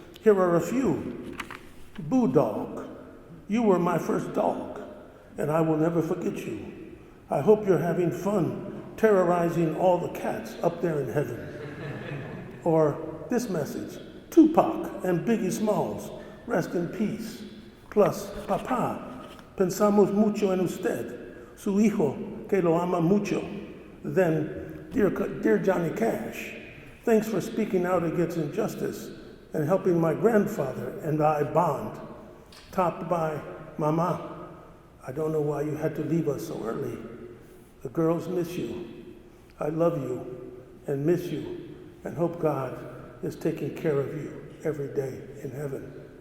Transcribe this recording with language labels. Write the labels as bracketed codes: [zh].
[en] Here are a few. Boo dog, you were my first dog, and I will never forget you. I hope you're having fun terrorizing all the cats up there in heaven. Or this message, Tupac and Biggie Smalls, rest in peace. [es] Plus, papá, pensamos mucho en usted, su hijo que lo ama mucho. [en] Then, Dear Johnny Cash, thanks for speaking out against injustice and helping my grandfather and I bond. Topped by, Mama, I don't know why you had to leave us so early. The girls miss you. I love you and miss you and hope God is taking care of you every day in heaven.